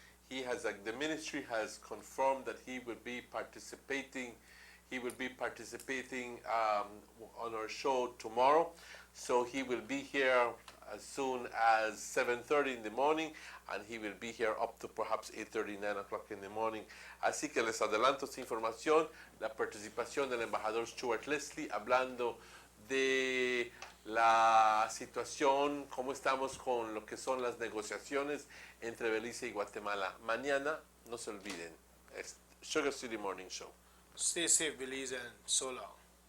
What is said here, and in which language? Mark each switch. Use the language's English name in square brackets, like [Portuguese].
[English] The ministry has confirmed that he will be participating. He will be participating on our show tomorrow. So he will be here as soon as 7:30 in the morning, and he will be here up to perhaps 8:30, 9 o'clock in the morning. [Spanish] Así que les adelanto esta información, la participación del embajador Stuart Leslie hablando de la situación, cómo estamos con lo que son las negociaciones entre Belice y Guatemala. Mañana, no se olviden, es Sugar City Morning Show. [English] Stay safe, Belize, and so long.